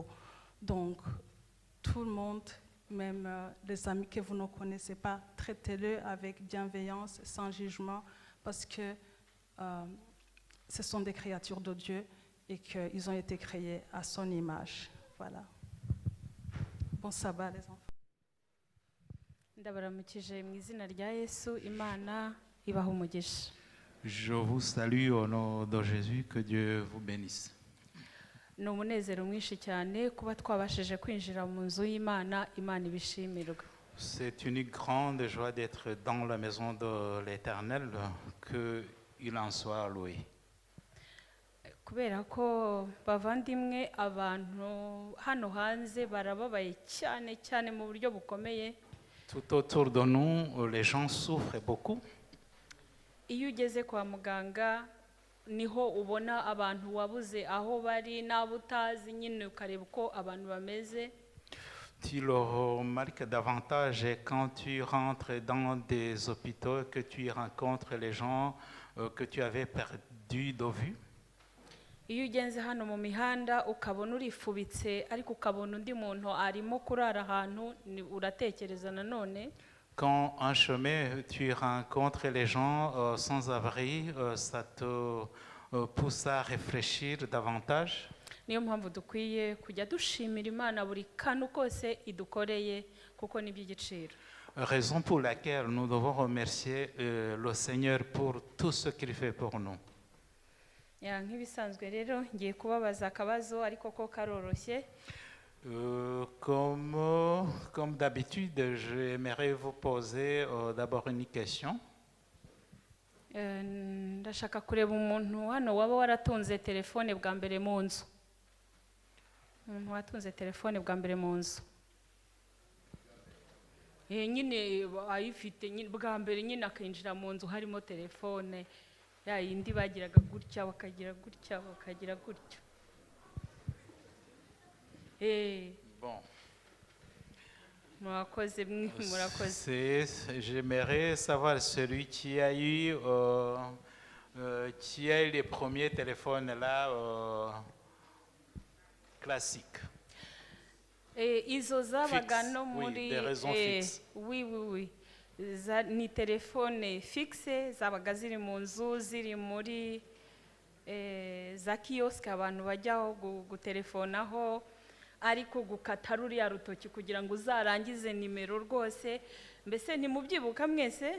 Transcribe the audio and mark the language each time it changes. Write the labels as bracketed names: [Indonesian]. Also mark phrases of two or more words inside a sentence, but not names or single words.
[French] Donc, tout le monde, même les amis que vous ne connaissez pas, traitez-le avec bienveillance, sans jugement, parce que ce sont des créatures de Dieu et qu'ils ont été créés à son image. Voilà. Bon sabbat, les enfants. [Kinyarwanda] Ndabaramukije mu izina rya Yesu, Imana ibaha umugisha. [French] Je vous salue au nom de Jésus, que Dieu vous bénisse. [Kinyarwanda] Ni umunezero mwinshi cyane kuba twabashije kwinjira mu nzu y'Imana, Imana ibishimirwa. [French] C'est une grande joie d'être dans la maison de l'Éternel, qu'il en soit loué. [Kinyarwanda] Kubera ko bavandimwe abantu hano hanze barababaye cyane cyane mu buryo bukomeye. [French] Tout autour de nous, les gens souffrent beaucoup. [Kinyarwanda] Iyo ugeze kwa muganga niho ubona abantu wabuze aho bari n'abo utazi, nyine ukareba uko abantu bameze. [French] Tu le remarques davantage quand tu rentres dans des hôpitaux, que tu rencontres les gens que tu avais perdus de vue. [Kinyarwanda] Iyo ugenze hano mu mihanda ukabona urifubitse ariko ukabona undi muntu arimo kurara ahantu, uratekereza nanone. [French] Quand en chemin tu rencontres les gens sans abri, ça te pousse à réfléchir davantage. [Kinyarwanda] Niyo mpamvu dukwiye kujya dushimira Imana buri kantu kose idukoreye kuko ni by'igiciro. [French] Raison pour laquelle nous devons remercier le Seigneur pour tout ce qu'il fait pour nous. [Kinyarwanda] Nk'ibisanzwe rero ngiye kubabaza akabazo ariko ko karoroshye. [French] Comme d'habitude, j'aimerais vous poser d'abord une question. [Kinyarwanda] Ndashaka kureba umuntu hano waba waratunze telefone bwa mbere mu nzu. Umuntu watunze telefone bwa mbere mu nzu. Nyine ayifite bwa mbere, nyine akinjira mu nzu harimo telefone. Ya yindi bagiraga gutya bakagira gutya bakagira gutya. [French] Bon. J'aimerais savoir celui qui a eu les premiers téléphones là classiques. [Kinyarwanda] Izo zabaga no muri [French] des raisons fixes. Oui. [Kinyarwanda] Ni telefone fixe zabaga ziri mu nzu, ziri muri za kiyosike abantu bajyaho gutelefonaho ariko gukata ruriya rutoki kugira ngo uzarangize nimero rwose mbese ntimubyibuka mwese.